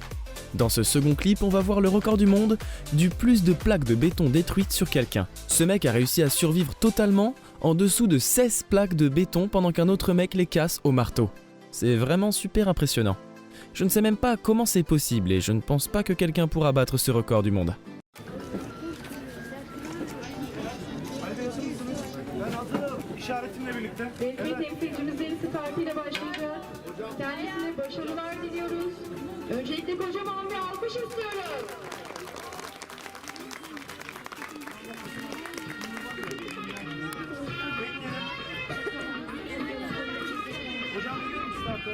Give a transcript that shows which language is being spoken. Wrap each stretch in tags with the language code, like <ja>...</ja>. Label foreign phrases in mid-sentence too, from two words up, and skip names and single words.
<fr>Dans ce second clip, on va voir le record du monde du plus de plaques de béton détruites sur quelqu'un. Ce mec a réussi à survivre totalement en dessous de 16 plaques de béton pendant qu'un autre mec les casse au marteau. C'est vraiment super impressionnant. Je ne sais même pas comment c'est possible et je ne pense pas que quelqu'un pourra battre ce record du monde.</fr> <tr>İşaretimle birlikte. Resmi temsilcimiz Deniz Karpi'yle başlayacak. Kendisine başarılar diliyoruz. Öncelikle kocaman bir alkış istiyoruz. Hocam veriyorum startı.</tr>